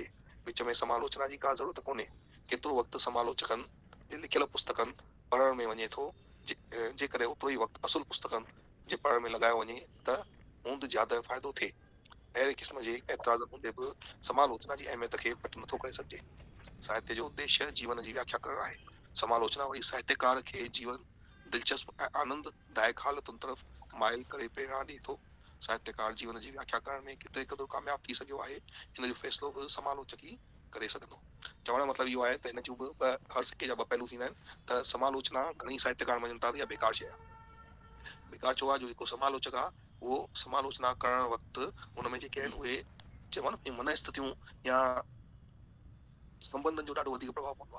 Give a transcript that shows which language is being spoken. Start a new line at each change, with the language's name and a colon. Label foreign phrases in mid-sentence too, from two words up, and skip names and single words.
Sindhi: विच में समालोचना जी का ज़रूरत कोन्हे। केतिरो वक़्तु समालोचकनि जे लिखियल पुस्तकनि पढ़ण में वञे थो, जेकॾहिं ओतिरो ई वक़्तु असुल पुस्तकनि जे पढ़ण में लॻायो वञे त हूंद ज्यादा फ़ाइदो थिए। अहिड़े क़िस्म जे एतिराज़ हूंदे बि समालोचना जी अहमियत खे पट नथो करे सघिजे। साहित्य जो उद्देश्य जीवन जी व्याख्या करणु आहे। समालोचना वरी साहित्यकार खे जीवन दिलचस्प ऐं आनंददायक हालतुनि तरफ़ माइल करे प्रेरणा ॾिए थो। साहित्यकार जीवन जी व्याख्या करण में केतिरे क़दुरु कामयाब थी सघियो आहे, हिन जो फ़ैसिलो बि समालोचक ई करे सघंदो। चवण जो मतिलबु इहो आहे त हिन जूं बि हर सिके जा ॿ पहलू थींदा आहिनि। त समालोचना घणई साहित्यकार मञनि था त इहा बेकार शइ आहे। बेकार छो आहे? जो जेको समालोचक आहे उहो समालोचना करण वक़्तु हुन में जेके आहिनि उहे चवनि न मन स्थितियूं या संबंधनि जो ॾाढो वधीक प्रभाव पवंदो आहे।